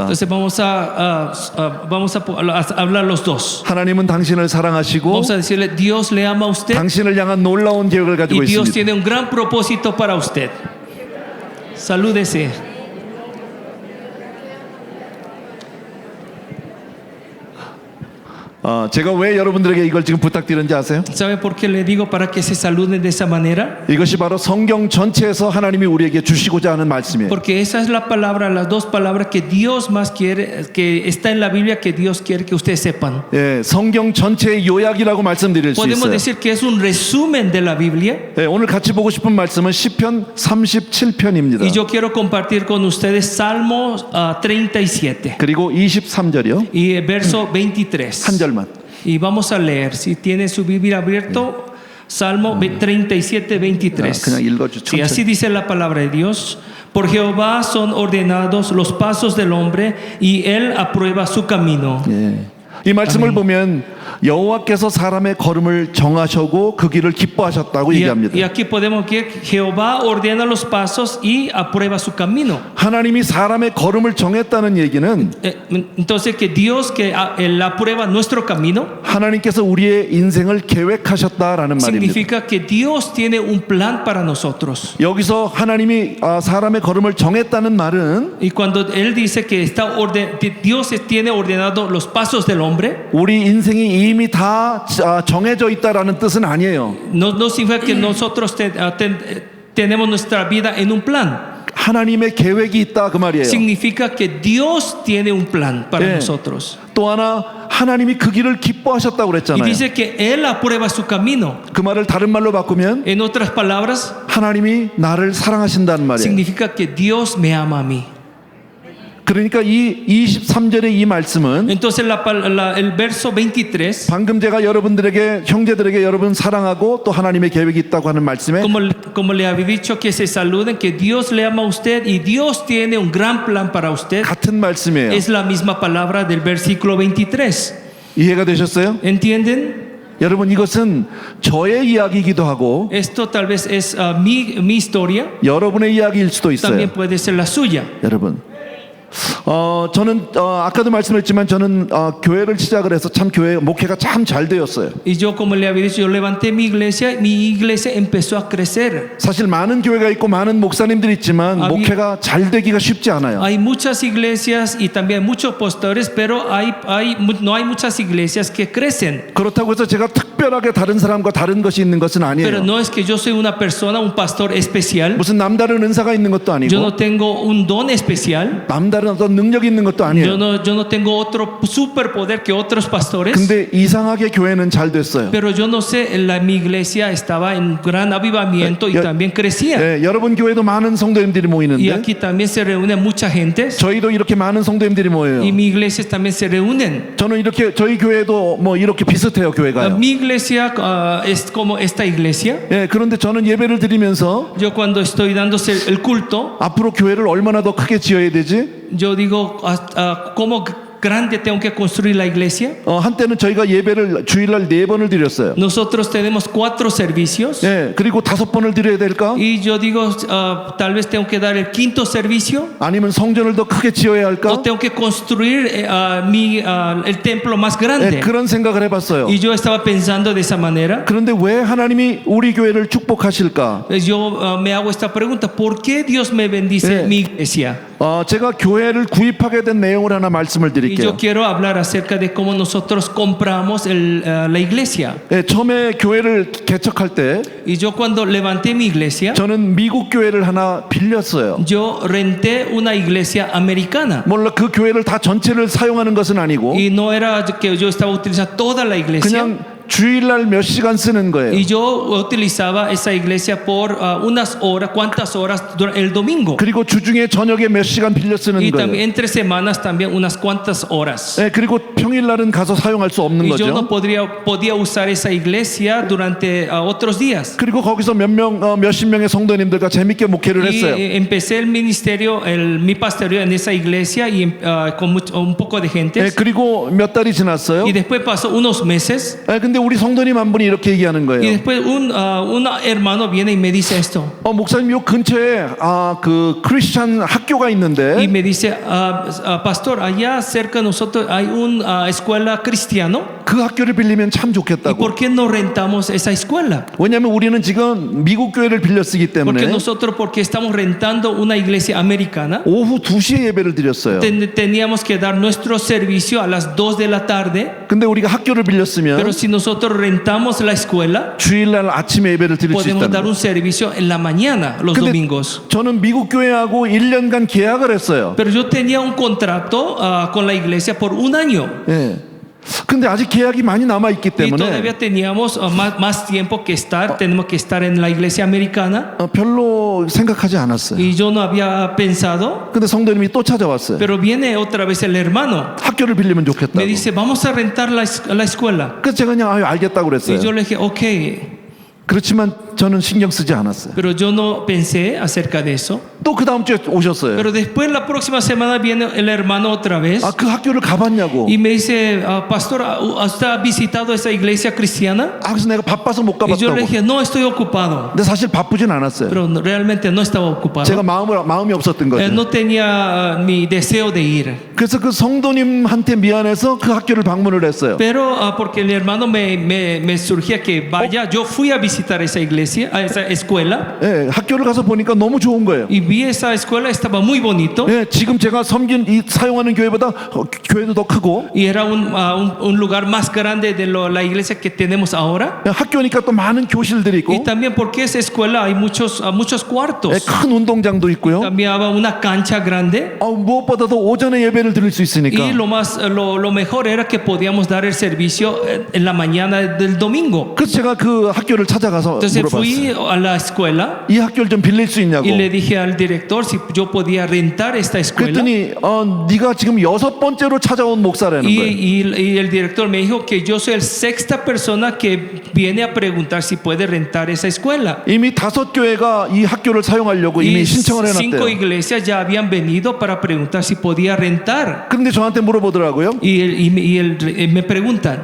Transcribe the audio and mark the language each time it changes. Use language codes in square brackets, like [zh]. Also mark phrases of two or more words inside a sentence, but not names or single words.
[es] Entonces vamos a hablar los dos. [ko] 하나님은 당신을 사랑하시고 [es] Vamos a decirle, Dios le ama a usted [ko] 당신을 향한 놀라운 계획을 가지고 [es] y Dios [ko] 있습니다. [es] tiene un gran propósito para usted. Salúdese. [ko] 제가 왜 여러분들에게 이걸 지금 부탁드리는지 아세요? [es] ¿Sabe por qué le digo para que se saluden de esa manera? [ko] 이것이 바로 성경 전체에서 하나님이 우리에게 주시고자 하는 말씀이에요. [es] Porque esa es la palabra, las dos palabras que Dios más quiere, que está en la Biblia, que Dios quiere que ustedes sepan. [ko] 성경 전체의 요약이라고 말씀드릴 수 [es] Podemos [ko] 있어요. [es] decir que es un resumen de la Biblia. [ko] 오늘 같이 보고 싶은 말씀은 시편 37편입니다. [es] Y yo quiero compartir con ustedes Salmo 37 [ko] 그리고 23절이요. [es] y el verso 23. [ko] 한 절만. [es] Y vamos a leer, si tiene su Biblia abierto, Salmo 37, 23. [ko] 그냥 읽어주. [es] Sí, así dice la palabra de Dios. Por Jehová son ordenados los pasos del hombre y él aprueba su camino. [ko] 이 말씀을 보면 여호와께서 사람의 걸음을 정하시고 그 길을 기뻐하셨다고 얘기합니다. [es] Y aquí podemos ver que Jehová ordena los pasos y aprueba su camino. [ko] 하나님이 사람의 걸음을 정했다는 얘기는 [es] Entonces que Dios que él aprueba nuestro camino [ko] 하나님께서 우리의 인생을 계획하셨다라는 말입니다. [es] significa que Dios tiene un plan para nosotros. [ko] 여기서 하나님이 사람의 걸음을 정했다는 말은 [es] Y cuando él dice que Dios tiene ordenado los pasos del hombre, [ko] 우리 인생이 이미 다 정해져 있다라는 뜻은 아니에요. [es] no significa que nosotros tenemos nuestra vida en un plan. [ko] 하나님의 계획이 있다 그 말이에요. [es] Significa que Dios tiene un plan para nosotros. [ko] 또 하나 하나님이 그 길을 기뻐하셨다고 [es] Y [ko] 그랬잖아요. [es] dice que él aprueba su camino. [ko] 그 말을 다른 말로 바꾸면 [es] En otras palabras, [ko] 하나님이 나를 사랑하신다는 말이에요. [es] significa que Dios me ama a mí. [ko] 그러니까 이 23절의 이 말씀은 [es] Entonces el verso 23, [ko] 방금 제가 여러분들에게 형제들에게 여러분 사랑하고 또 하나님의 계획이 있다고 하는 말씀에 [es] como le había dicho que se saluden, que Dios le ama a usted y Dios tiene un gran plan para usted, [ko] 같은 말씀이에요. [es] es la misma palabra del versículo 23. [ko] 이해가 되셨어요? [es] ¿Entienden? [ko] 여러분 이것은 저의 이야기이기도 하고 [es] Esto tal vez es mi historia, [ko] 여러분의 이야기일 수도 있어요. [es] también puede ser la suya. [ko] 여러분 저는 아까도 말씀했지만 저는 교회를 시작을 해서 참 교회 목회가 참 잘 되었어요. [es] Y yo, como le había dicho, yo levanté mi iglesia empezó a crecer. [ko] 사실 많은 교회가 있고 많은 목사님들이 있지만 목회가 잘 되기가 쉽지 않아요. [es] Hay muchas iglesias y también muchos pastores, pero no hay muchas iglesias que crecen. [ko] 그렇다고 해서 제가 특별하게 다른 사람과 다른 것이 있는 것은 [es] Pero [ko] 아니에요. [es] no es que yo soy una persona, un pastor especial. [ko] 무슨 남다른 은사가 있는 것도 [es] Yo [ko] 아니고 [es] no tengo un don especial. [ko] 남다른 어떤 능력 있는 것도 아니에요. [es] yo no tengo otro superpoder que otros pastores. [ko] 근데 이상하게 교회는 잘 됐어요. [es] Pero yo no sé, mi iglesia estaba en gran avivamiento y Yo- también crecía. [ko] 예, 여러분 교회도 많은 성도님들이 [es] Y [ko] 모이는데 [es] aquí también se reúne mucha gente. [ko] 저희도 이렇게 많은 성도님들이 모여요. [es] Y mi iglesia también se reúnen. [ko] 저는 이렇게 저희 교회도 뭐 이렇게 비슷해요, 교회가요. [es] Mi iglesia es como esta iglesia. [ko] 예, 그런데 저는 예배를 드리면서 [es] Yo cuando estoy dándose el culto, [ko] 앞으로 교회를 얼마나 더 크게 지어야 되지? [es] yo digo, ¿cómo grande tengo que construir la iglesia? [ko] 한때는 저희가 예배를 주일날 4번을 드렸어요. [es] Nosotros tenemos 4 servicios. [ko] 예, 그리고 5번을 드려야 될까? [es] Y yo digo, tal vez tengo que dar el 5º servicio. [ko] 아니면 성전을 더 크게 지어야 할까? [es] O tengo que construir el templo más [ko] 예, [es] grande. [ko] 그런 생각을 해봤어요. [es] Y yo estaba pensando de esa manera. [ko] 그런데 왜 하나님이 우리 교회를 축복하실까? [es] Yo me hago esta pregunta: ¿por qué Dios me bendice mi iglesia? [ko] 제가 교회를 구입하게 된 내용을 하나 말씀을 [es] Y [ko] 드릴게요. [es] yo quiero hablar acerca de cómo nosotros compramos la iglesia. [ko] 예, 처음에 교회를 개척할 때 [es] Y yo cuando levanté mi iglesia, [ko] 저는 미국 교회를 하나 빌렸어요. [es] yo renté una iglesia americana. [ko] 물론 그 교회를 다 전체를 사용하는 것은 아니고 [es] Y no era que yo estaba utilizando toda la iglesia. [ko] 그냥 주일날 몇 시간 쓰는 거예요. [es] Y yo utilizaba esa iglesia por unas horas, cuantas horas durante el domingo. [ko] 그리고 주중에 저녁에 몇 시간 빌려 쓰는 [es] Y [ko] 거예요. [es] también entre semanas también unas cuantas horas. [ko] 예, 그리고 평일날은 가서 사용할 수 없는 [es] Y yo no [ko] 거죠. [es] podía usar esa iglesia durante otros días. [ko] 그리고 거기서 몇십 명의 성도님들과 재밌게 목회를 [es] Y [ko] 했어요. [es] empecé el ministerio, mi pastoreo en esa iglesia y con un poco de gente. [ko] 예, 그리고 몇 달이 지났어요. [es] Y después pasó unos meses. [ko] 예, 근데 우리 성도님 한 분이 이렇게 얘기하는 [es] Y [ko] 거예요. [es] después un hermano viene y me dice esto. [ko] 목사님 요 근처에 그 크리스찬 학교가 [es] Y [ko] 있는데 [es] me dice, pastor, allá cerca de nosotros hay una escuela cristiana. [ko] 그 학교를 빌리면 참 [es] ¿Y [ko] 좋겠다고. [es] por qué no rentamos esa escuela? [ko] 왜냐하면 우리는 지금 미국 교회를 빌려 쓰기 [es] Porque [ko] 때문에 [es] nosotros, porque estamos rentando una iglesia americana, [ko] 오후 2시에 예배를 드렸어요. [es] teníamos que dar nuestro servicio a las 2 de la tarde. [ko] 근데 우리가 학교를 빌렸으면 [es] Pero si nosotros rentamos la escuela, [ko] 주일날 아침에 예배를 드릴 수 [es] podemos dar [ko] 있다는 [es] un servicio en la mañana, los [ko] 근데 [es] domingos. [ko] 저는 미국 교회하고 1년간 계약을 했어요. [es] Pero yo tenía un contrato con la iglesia por un año. [ko] 예. 근데 아직 계약이 많이 남아 있기 [es] Y todavía [ko] 때문에 [es] teníamos más tiempo que estar, tenemos que estar en la iglesia americana. [ko] 별로 생각하지 않았어요. [es] Y yo no había pensado, [ko] 근데 성도님이 또 찾아왔어요. [es] pero viene otra vez el hermano. [ko] 학교를 빌리면 [es] Me [ko] 좋겠다고. [es] dice, vamos a rentar la escuela. [ko] 그래서 제가 그냥 알겠다고 [es] Y [ko] 그랬어요. [es] yo le dije, ok. [ko] 그렇지만 저는 신경 쓰지 않았어요. [es] Pero yo no pensé acerca de eso. [ko] 또 그 다음 주에 오셨어요. [es] Pero después la próxima semana viene el hermano otra vez. [ko] 그 학교를 가봤냐고. [es] Y me dice, pastor, ¿usted ha visitado esa iglesia cristiana? [ko] 그래서 내가 바빠서 못 [es] Y yo le [ko] 가봤다고. [es] dije, no, estoy ocupado. [ko] 근데 사실 바쁘진 않았어요. [es] Pero realmente no estaba ocupado. [ko] 제가 마음이 없었던 거죠. [es] No tenía mi deseo de ir. [ko] 그래서 그 성도님한테 미안해서 그 학교를 방문을 했어요. [es] Pero porque el hermano me surgía que vaya, yo fui a visitar esa iglesia, a esa escuela. [ko] 예, 학교를 가서 보니까 너무 좋은 거예요. [es] Y vi esa escuela, estaba muy bonito. [ko] 예, 지금 제가 사용하는 교회보다 교회도 더 크고 [es] Y era un lugar más grande de la iglesia que tenemos ahora. [ko] 학교니까 또 많은 교실들이 [es] Y [ko] 있고 [es] también porque esa escuela hay muchos cuartos. [ko] 예, 큰 운동장도 있고요. [es] También había una cancha grande. [ko] 무엇보다도 오전에 예배를 드릴 수 있으니까 [es] Y lo mejor era que podíamos dar el servicio en la mañana del domingo. [ko] 그래서 제가 그 학교를 찾아가서 [es] Entonces fui [ko] 물어봤어요. [es] a la escuela [ko] 이 학교를 좀 빌릴 수 있냐고. [es] y le dije al director si yo podía rentar esta escuela. [ko] 그랬더니 네가 지금 6번째로 찾아온 목사라는 거예요. [es] Y el director me dijo que yo soy el sexta persona que viene a preguntar si puede rentar esa escuela. [ko] 이미 5교회가 이 학교를 사용하려고 이미 [es] Y [ko] 신청을 [es] 5 [ko] 해놨대요. [es] iglesias ya habían venido para preguntar si podía rentar. [ko] 그런데 저한테 물어보더라고요. [es] Y me preguntan,